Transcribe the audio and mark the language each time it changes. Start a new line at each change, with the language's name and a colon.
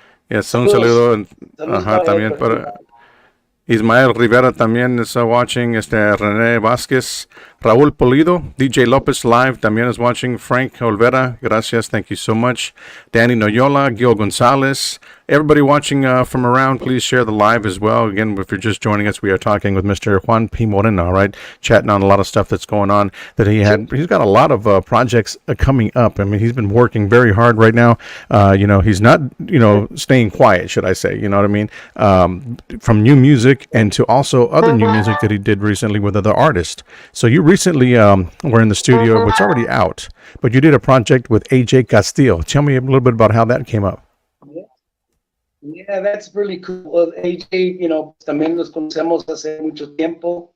English: Yes,
Spanish: un saludo también para
English: Ismael Rivera
Spanish: también está
English: watching, René Vázquez, Raúl Polido, DJ Lopez Live
Spanish: también
English: is watching, Frank Olvera,
Spanish: gracias,
English: thank you so much, Danny Noyola, Gil Gonzalez, everybody watching from around, please share the live as well. Again, if you're just joining us, we are talking with Mr. Juan P. Moreno, right, chatting on a lot of stuff that's going on that he's got a lot of projects coming up. I mean, he's been working very hard right now. He's not, staying quiet, should I say, you know what I mean? From new music and to also other new music that he did recently with other artists. So you recently were in the studio, it's already out, but you did a project with AJ Castillo. Tell me a little bit about how that came up. Yeah, that's really cool. Well,
Spanish: AJ, también nos conocemos hace mucho tiempo.